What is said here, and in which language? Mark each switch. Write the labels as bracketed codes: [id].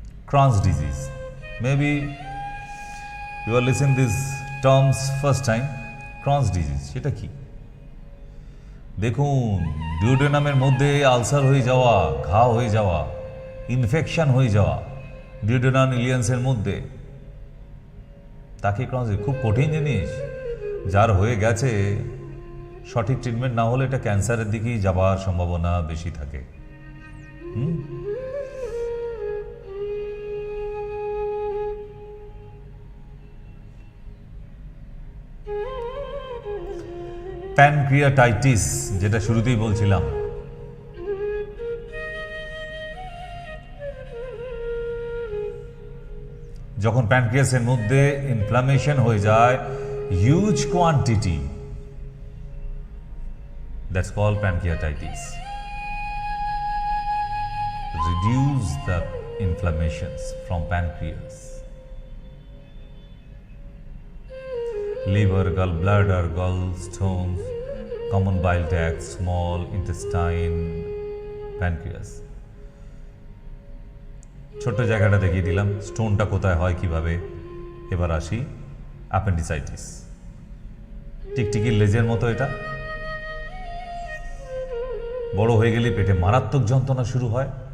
[en] Crohn's disease, maybe you are listening these terms first time. [bn] Crohn's disease সেটা কি? দেখুন, ডিউডেনামের মধ্যে আলসার হয়ে যাওয়া, ঘা হয়ে যাওয়া, ইনফেকশন হয়ে যাওয়া ডিউডেনাম ইলিয়ান্সের মধ্যে, তাকে ক্রনস, খুব কঠিন জিনিস। যার হয়ে গেছে, সঠিক ট্রিটমেন্ট না হলে এটা ক্যান্সারের দিকেই যাবার সম্ভাবনা বেশি থাকে। প্যানক্রিয়াটাইটিস, যেটা শুরুতেই বলছিলাম, যখন প্যানক্রিয়াসের মধ্যে ইনফ্লামেশন হয়ে যায় huge quantity, [en] That's called pancreatitis. Reduce the inflammations from pancreas. liver, gallbladder, gallstones, common bile duct, small intestine, pancreas. [bn] ছোট্ট জায়গাটা দেখিয়ে দিলাম, স্টোনটা কোথায় হয় কিভাবে। এবার আসি অ্যাপেন্ডিসাইটিস। টিকটিকির লেজের মতো এটা, বড় হয়ে গেলে পেটে মারাত্মক যন্ত্রণা শুরু হয়।